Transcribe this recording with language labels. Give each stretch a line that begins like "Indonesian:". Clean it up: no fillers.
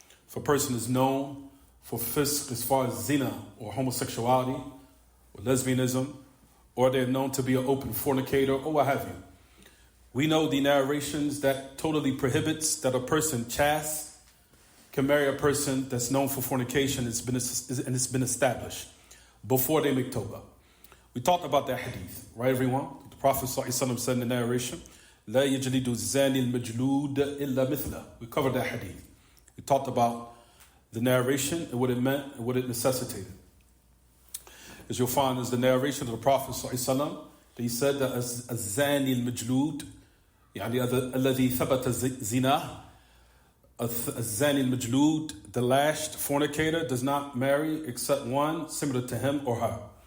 English: If a person is known for fisk as far as zina or homosexuality or lesbianism, or they're known to be an open fornicator or what have you, we know the narrations that totally prohibits that a person chaste can marry a person that's known for fornication and it's been established before they make tawbah. We talked about that hadith, right, everyone? The Prophet ﷺ said in the narration,
Arabic: لا يجلد الزاني المجلود إلا مثله.
English: We covered that hadith. We talked about the narration and what it meant and what it necessitated. As you'll find, is the narration of the Prophet ﷺ that he said that
Arabic: الزاني المجلود يعني الذي ثبت زنا, الزاني المجلود,
English: the lashed fornicator, does not marry except one similar to him or her.